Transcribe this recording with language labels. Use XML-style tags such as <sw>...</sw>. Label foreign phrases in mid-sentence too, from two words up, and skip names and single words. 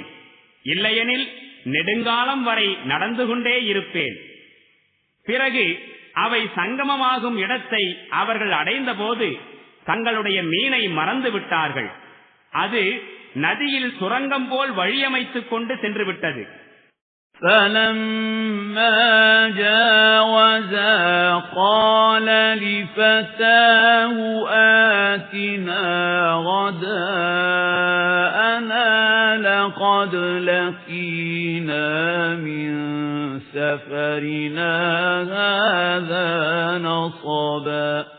<ta>இல்லையெனில் நெடுங்காலம் வரை நடந்து கொண்டே இருப்பேன். பிறகு அவை சங்கமமாகும் இடத்தை அவர்கள் அடைந்தபோது தங்களுடைய மீனை மறந்து விட்டார்கள். அது நதியில் சுரங்கம் போல் வழியமைத்துக் கொண்டு சென்று விட்டது.</ta> <ar>فَلَمَّا جَاوَزَا قَالَ لِفَتَاهُ آتِنَا غَدَاءَنَا لَقَدْ لَقِينَا مِنْ سَفَرِنَا هَذَا نَصَبًا</ar>